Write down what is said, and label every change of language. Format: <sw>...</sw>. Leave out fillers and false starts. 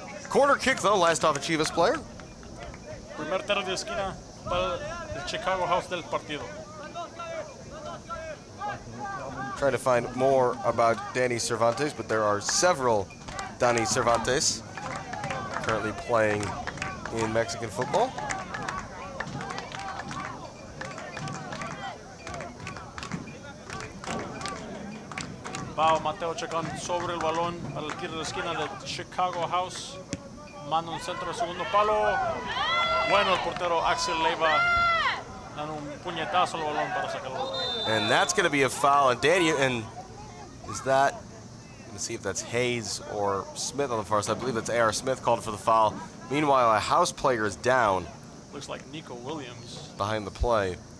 <en>Corner kick though, last off a Chivas player.</en> <es>Primer tiro de esquina para el Chicago House del partido.</es> <en>Trying to find more about Danny Cervantes, but there are several Danny Cervantes currently playing in Mexican football.</en> <es>Pau Mateo Chacón sobre el balón para el tiro de esquina del Chicago House. Manda un centro de segundo palo. Bueno, el portero Axel Leiva dando un puñetazo al balón para sacarlo.</es> <en>And that's going to be a foul. And Danny, and is that, let's see if that's Hayes or Smith on the far side. I believe that's A.R. Smith called for the foul. Meanwhile, a House player is down. Looks like Nico Williams. Behind the play.</en>